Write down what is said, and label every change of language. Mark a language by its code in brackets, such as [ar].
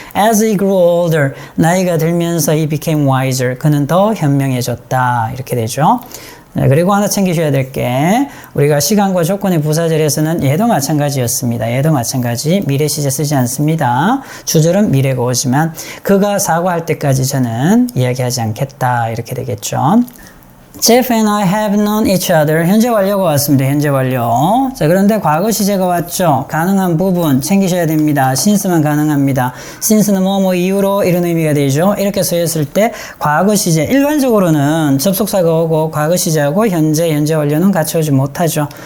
[en] As he grew older, [ko] 나이가 들면서 [en] he became wiser. [ko] 그는 더 현명해졌다. 이렇게 되죠. 네, 그리고 하나 챙기셔야 될 게 우리가 시간과 조건의 부사절에서는 얘도 마찬가지였습니다. 얘도 마찬가지 미래 시제 쓰지 않습니다. 주절은 미래가 오지만 그가 사과할 때까지 저는 이야기하지 않겠다 이렇게 되겠죠. [en] Jeff and I have known each other. [ko] 현재 완료가 왔습니다. 현재 완료. 자, 그런데 과거 시제가 왔죠. 가능한 부분 챙기셔야 됩니다. since만 가능합니다. since는 뭐뭐 이유로 이런 의미가 되죠. 이렇게 쓰였을 때 과거 시제 일반적으로는 접속사가 오고 과거 시제하고 현재 완료는 같이 오지 못하죠.